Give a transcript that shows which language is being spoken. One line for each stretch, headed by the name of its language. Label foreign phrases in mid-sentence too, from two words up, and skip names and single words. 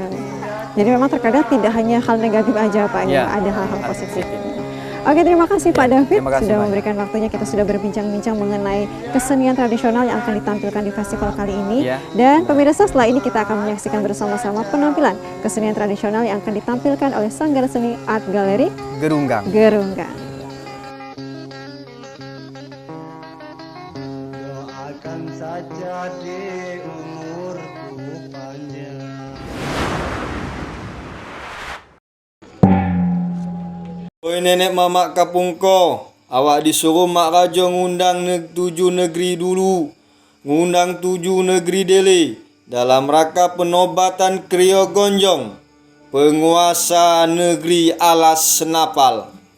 Indonesian: Jadi memang terkadang tidak hanya hal negatif aja Pak, ya, ada hal-hal positif. Oke, terima kasih Pak David sudah memberikan waktunya. Kita sudah berbincang-bincang mengenai kesenian tradisional yang akan ditampilkan di festival kali ini. Dan pemirsa, setelah ini kita akan menyaksikan bersama-sama penampilan kesenian tradisional yang akan ditampilkan oleh Sanggar Seni Art Gallery Gerunggang. Doakan saja di umurku panjang.
Minangkabau: Oi nenek mamak kapungko, awak disuruh mak raja ngundang 7 negeri dulu, ngundang 7 negeri dele dalam rangka penobatan Kriya Gonjong, penguasa negeri Alas Senapal.